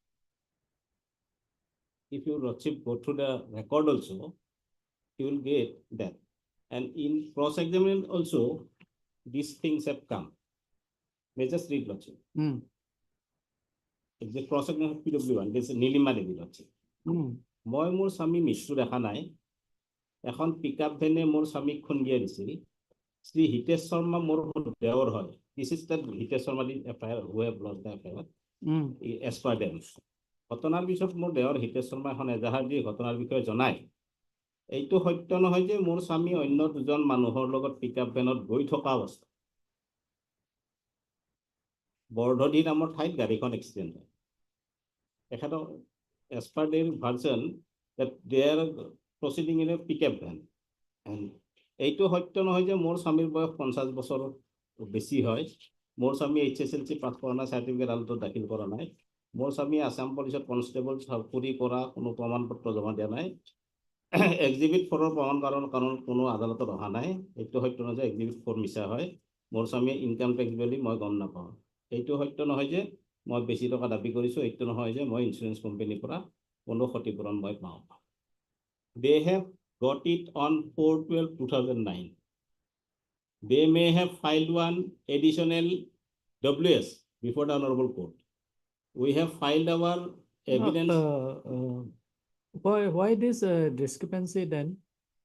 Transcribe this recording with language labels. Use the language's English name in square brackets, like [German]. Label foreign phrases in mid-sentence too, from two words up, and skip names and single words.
[English] If you Lordship go through the record also, you will get that. And in cross-examination also, these things have come. May just read, Lordship. The cross-examination of PW1, this is Nilima Devi, Lordship. [Assamese] মই মোৰ স্বামী মৃত্যু দেখা নাই, এখন [English] pickup van [Assamese] মোৰ স্বামীক খুন্দিয়াই দিছিল। শ্ৰী হিতেশ শৰ্মা মোৰ দেওৰ হয়। [English] This is that হিতেশ শৰ্মা the FIR who have lost the FIR as per them. [Assamese] ঘটনাৰ পিছত মোৰ দেওৰ হিতেশ শৰ্মা এখন এজাহাৰ দি ঘটনাৰ বিষয়ে জনায়, এইটো সত্য নহয় যে মোৰ স্বামী অন্য দুজন মানুহৰ লগত [English] pickup van [Assamese] গৈ থকা অৱস্থা বৰধদী নামৰ ঠাইত গাড়ীখন এক্সিডেণ্ট হয়। [English] তেখেতৰ as per their version that they are proceeding in a pickup van. [Assamese] And এইটো সত্য নহয় যে মোৰ স্বামীৰ বয়স 50 বছৰ বেছি হয়, মোৰ স্বামী HSLC পাছ কৰা নাই, চাৰ্টিফিকেট আলটো দাখিল কৰা নাই, মোৰ স্বামী আসাম পুলিচত কনষ্টেবল চাকৰি কৰা কোনো প্ৰমাণ পত্ৰ জমা দিয়া নাই, এক্সিবিট 4ৰ প্ৰমাণ কাৰণ কোনো আদালতত অহা নাই, এইটো সত্য নহয় যে এক্সিবিট 4 মিছা হয়, মোৰ স্বামীয়ে [English] income tax [Assamese] বুলি মই গম নাপাওঁ, এইটো সত্য নহয় যে মই বেছি টকা দাবী কৰিছোঁ, এইটো নহয় যে মই [English] insurance company [Assamese] পৰা কোনো ক্ষতিপূৰণ মই পাওঁ। [English] They have got it on 4/12/2009. They may have filed one additional WS before the Honorable Court. We have filed our evidence. Why this discrepancy then?